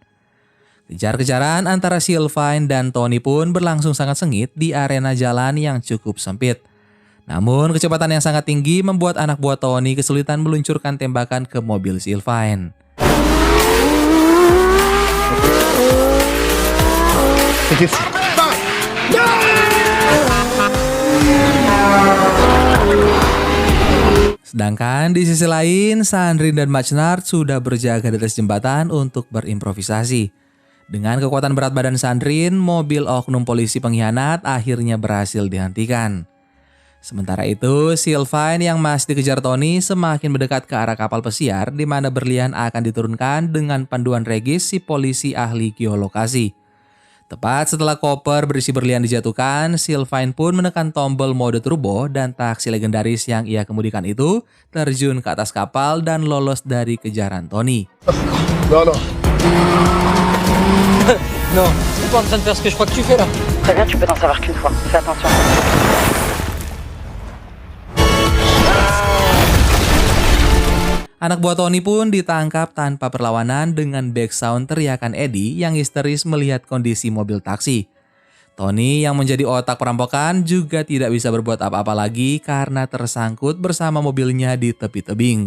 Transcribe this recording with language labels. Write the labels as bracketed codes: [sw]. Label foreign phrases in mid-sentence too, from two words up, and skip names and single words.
[id] Kejar-kejaran antara Sylvain dan Tony pun berlangsung sangat sengit di arena jalan yang cukup sempit. Namun kecepatan yang sangat tinggi membuat anak buah Tony kesulitan meluncurkan tembakan ke mobil Sylvain. [fr] C'était fou. [id] Sedangkan di sisi lain, Sandrine dan Majnart sudah berjaga di atas jembatan untuk berimprovisasi. Dengan kekuatan berat badan Sandrine, mobil oknum polisi pengkhianat akhirnya berhasil dihentikan. Sementara itu, Sylvain yang masih dikejar Tony semakin mendekat ke arah kapal pesiar di mana berlian akan diturunkan dengan panduan Regis si polisi ahli geolokasi. Tepat setelah koper berisi berlian dijatuhkan, Sylvain pun menekan tombol mode turbo dan taksi legendaris yang ia kemudikan itu terjun ke atas kapal dan lolos dari kejaran Tony. [fr] Non, non. Non, t'es pas en train de faire ce que je crois que tu fais là. Très bien, tu peux n'en savoir qu'une fois. Fais attention. [id] Anak buah Tony pun ditangkap tanpa perlawanan dengan backsound teriakan Eddie yang histeris melihat kondisi mobil taksi. Tony yang menjadi otak perampokan juga tidak bisa berbuat apa-apa lagi karena tersangkut bersama mobilnya di tepi tebing.